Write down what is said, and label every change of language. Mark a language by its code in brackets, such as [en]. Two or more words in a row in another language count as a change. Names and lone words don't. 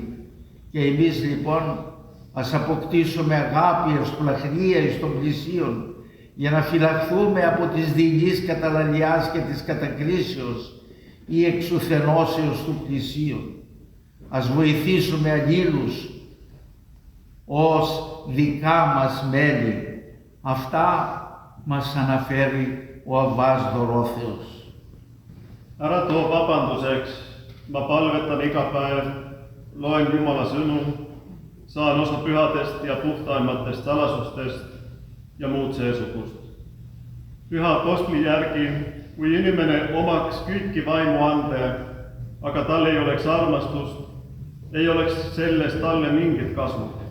[el] Και εμείς λοιπόν ας αποκτήσουμε αγάπη, ευσπλαχνία εις των πλησίων, για να φυλαχθούμε από τις δειλείς καταλαλιάς και της κατακρίσεως ή εξουθενώσεως του πλησίων. Ας βοηθήσουμε αλλήλους ως δικά μας μέλη. Αυτά μας αναφέρει ο Αββάς Δωρόθεος. [et] Ära too vabanduseks, ma palvetan iga päev, loen Jumala sõnu, saan osa pühadest ja puhtaimatest salasustest ja muud seesugust. Püha apostli järgi, kui inimene omaks kõiki vaimu ande, aga tal ei oleks armastust, ei oleks sellest talle mingit kasu.